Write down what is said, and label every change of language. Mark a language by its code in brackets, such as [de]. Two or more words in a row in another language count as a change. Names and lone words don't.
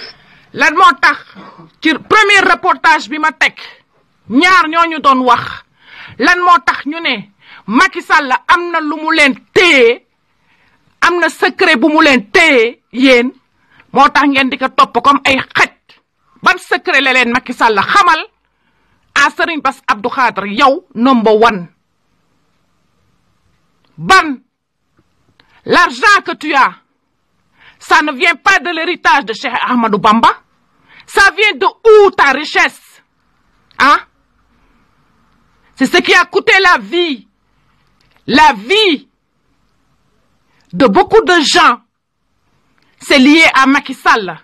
[wo] lan moo tax ci premier reportage bi ma teg ñaar ñooñu doon wax lan moo tax ñu ne Macky Sall am na lu mu leen téye am na secret bu mu leen téye yéen moo tax ngeen di ko topp comme ay xaj ban secret la leen Macky Sall xamal a Serigne Bass Abdou Khadre yow [en] number one [fr] ban l'argent que tu as ça ne vient pas de l'héritage de Cheikh Ahmadou Bamba ça vient de où ta richesse hein c'est ce qui a coûté la vie de beaucoup de gens, c'est lié à Macky Sall.